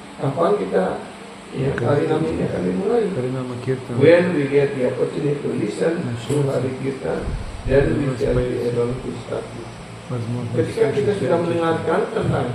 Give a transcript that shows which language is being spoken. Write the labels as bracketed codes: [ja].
[id] Kapan kita ya Harinam ini akan dimulai? [ru] Харинама Киртан. [en] When we get the opportunity to listen to Hari Kirtan, then we shall be able to start. [ru] Возможно, [id] Ketika kita sudah mendengarkan tentang